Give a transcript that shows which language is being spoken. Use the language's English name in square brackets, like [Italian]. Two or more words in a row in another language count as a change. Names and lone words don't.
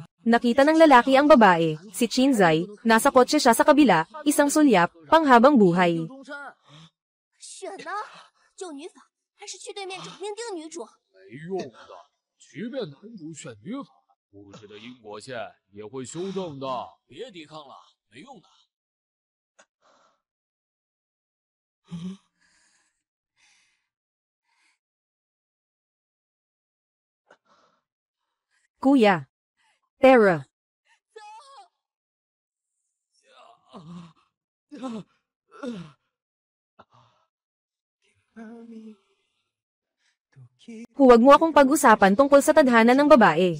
[Filipino] Nakita ng lalaki ang babae, si Chinzai, nasa kotse siya sa kabila, isang sulyap, panghabang buhay. [Chinese] 选呢？救女法还是去对面找命定女主？没用的，即便男主选女法，故事的因果线也会修正的。别抵抗了，没用的。 [Filipino] Kuya. Tara. Huwag mo akong pag-usapan tungkol sa tadhana ng babae.